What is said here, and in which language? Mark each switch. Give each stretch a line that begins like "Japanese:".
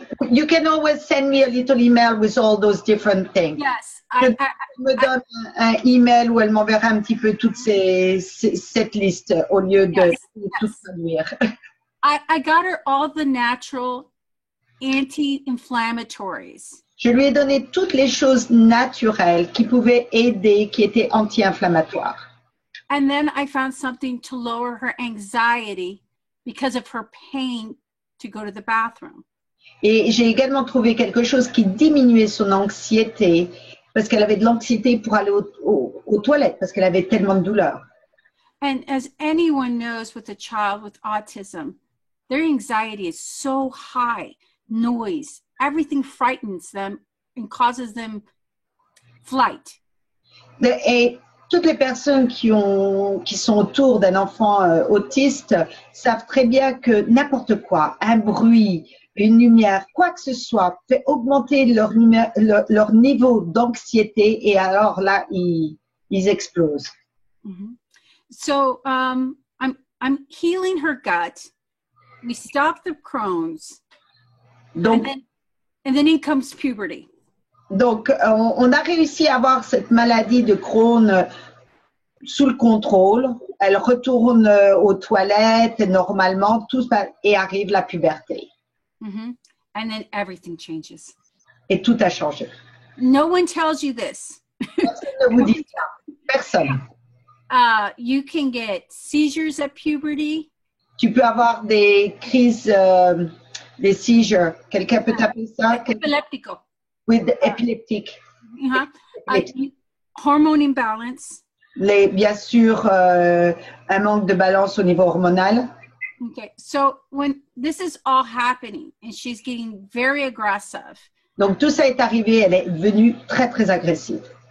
English: You can always send me a little email with all those different things. Yes.
French: Je me donne un email où elle m'enverra un petit peu toute cette liste au lieu de tout traduire.
English: I got her all the natural anti-inflammatories.
French: Je lui ai donné toutes les choses naturelles qui pouvaient aider, qui étaient anti-inflammatoires.
English: And then I found something to lower her anxiety because of her pain to go to the bathroom.
French: Et j'ai également trouvé quelque chose qui diminuait son anxiété parce qu'elle avait de l'anxiété pour aller aux toilettes parce qu'elle avait tellement de douleur.
English: And as anyone knows with a child with autism, their anxiety is so high, noise, everything frightens them and causes them flight.
French: Et toutes les personnes qui sont autour d'un enfant autiste savent très bien que n'importe quoi, un bruit, une lumière, quoi que ce soit, fait augmenter leur niveau d'anxiété et alors là, ils explosent.
English: Mm-hmm. So I'm healing her gut. We stop the Crohn's.
French: Donc,
English: and then in comes puberty.
French: Donc, on a réussi à avoir cette maladie de Crohn sous le contrôle. Elle retourne aux toilettes normalement, tout ça, et arrive la puberté.
English: Mm-hmm. And then everything changes.
French: Et tout a changé.
English: No one tells you this.
French: Personne ne vous dit ça. Personne.
English: You can get seizures at puberty.
French: Tu peux avoir des crises, des seizures. Quelqu'un peut t'appeler ça?
Spanish: Epileptico.
French: Oui, épileptique.
English: Uh-huh. Hormone imbalance.
French: Bien sûr, un manque de balance au niveau hormonal.
English: Okay, so when this is all happening and she's getting very aggressive,
French: Donc tout ça est arrivé, elle est devenue très très agressive.